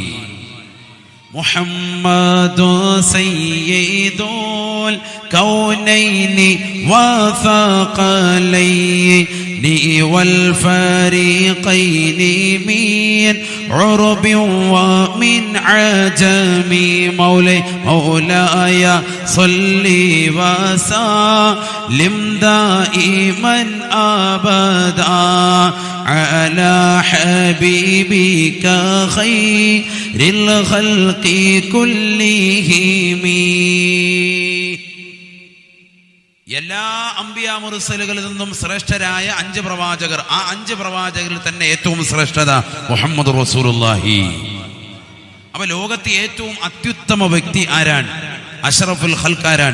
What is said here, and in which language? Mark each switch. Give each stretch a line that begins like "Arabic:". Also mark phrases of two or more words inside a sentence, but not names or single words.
Arabic: محمد سيد الكونين والثقلين وال فريقين من عرب ومن عجم مولاي صل وسلم دائما أبدا على حبيبك خير الخلق كلهم.
Malayalam: എല്ലാ അമ്പിയാ മുർസലുകളിൽ നിന്നും ശ്രേഷ്ഠരായ 5 പ്രവാചകർ. ആ 5 പ്രവാചകരിൽ തന്നെ ഏറ്റവും ശ്രേഷ്ഠത മുഹമ്മദ് റസൂലുള്ളാഹി. അപ്പൊ ലോകത്തെ ഏറ്റവും അത്യുത്തമ വ്യക്തി ആരാണ്?
Arabic: أشرف الخلق
Malayalam: ആരാണ്?